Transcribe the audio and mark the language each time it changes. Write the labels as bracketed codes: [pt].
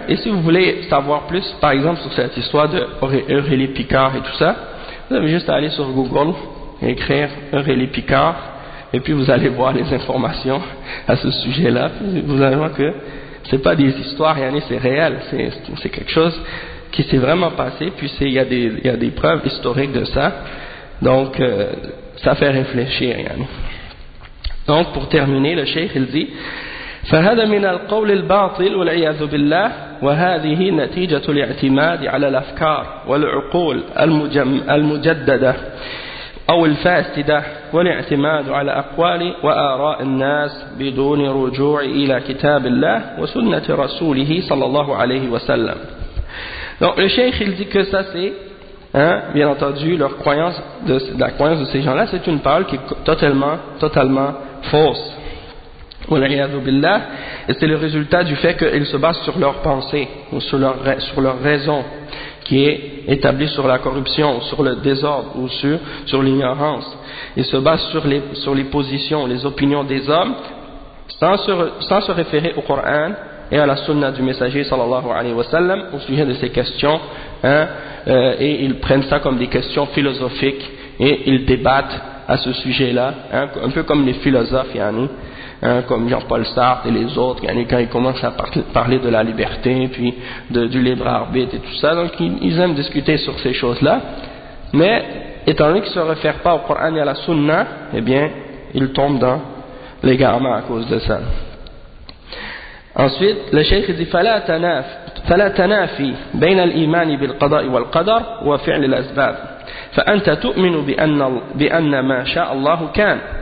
[fr] Et si vous voulez savoir plus par exemple sur cette histoire de Aurélie Picard et tout ça, vous avez juste à aller sur Google et écrire Aurélie Picard, et puis vous allez voir les informations à ce sujet là vous allez voir que c'est pas des histoires, rien, c'est réel, c'est quelque chose qui s'est vraiment passé, puis il y a des preuves historiques de ça. Donc ça fait réfléchir, rien. Donc pour terminer, le cheikh il dit: [ar] فهذا من القول الباطل والعياذ بالله وهذه نتيجة الاعتماد على الأفكار والعقول المجددة أو الفاسدة والاعتماد على أقوال وآراء الناس بدون رجوع إلى كتاب الله وسنة رسوله صلى الله عليه وسلم. [fr] Donc le cheikh il dit que ça c'est, hein, bien entendu leur croyance de la croyance de ces gens là c'est une parole qui est totalement fausse. Et c'est le résultat du fait qu'ils se basent sur leur pensée ou sur leur raison qui est établie sur la corruption, sur le désordre ou sur l'ignorance. Ils se basent sur les positions, les opinions des hommes sans se référer au Coran et à la sunna du messager sallallahu alayhi wa sallam au sujet de ces questions, hein, et ils prennent ça comme des questions philosophiques et ils débattent à ce sujet-là, hein, un peu comme les philosophes, yani, hein, comme Jean-Paul Sartre et les autres, yani, quand ils commencent à parler de la liberté, puis du libre arbitre et tout ça. Donc ils aiment discuter sur ces choses-là. Mais étant donné qu'ils ne se réfèrent pas au Coran et à la Sunna, eh bien, ils tombent dans l'égarement à cause de ça. Ensuite, le cheikh dit: [ar] فلا تنافي بين الإيمان بالقضاء والقدر وفعل الأسباب فأنت تؤمن بأن ما شاء الله كان